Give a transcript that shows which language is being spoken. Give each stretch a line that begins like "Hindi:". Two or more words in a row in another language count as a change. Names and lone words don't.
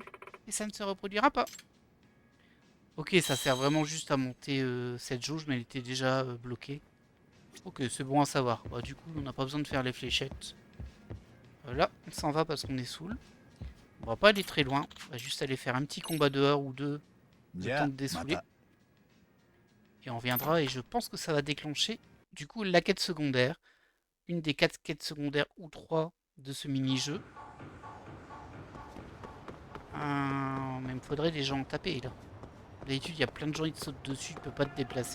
French: Et ça ne se reproduira pas. Ok, ça sert vraiment juste à monter cette jauge, mais elle était déjà bloquée. Ok, c'est bon à savoir. Bah, du coup, on n'a pas besoin de faire les fléchettes. Là, on s'en va parce qu'on est saoul. On va pas aller très loin. On va juste aller faire un petit combat dehors ou deux, le
Japanese: じ
French: temps
Japanese: ゃ
French: de
Japanese: あま
French: dessouler.
Japanese: た
French: Et on reviendra et je pense que ça va déclencher du coup la quête secondaire. Une des 4 quêtes secondaires ou 3 de ce mini-jeu. Mais il me faudrait des gens taper là. D'habitude, il y a plein de gens qui te sautent dessus, tu peux pas te déplacer.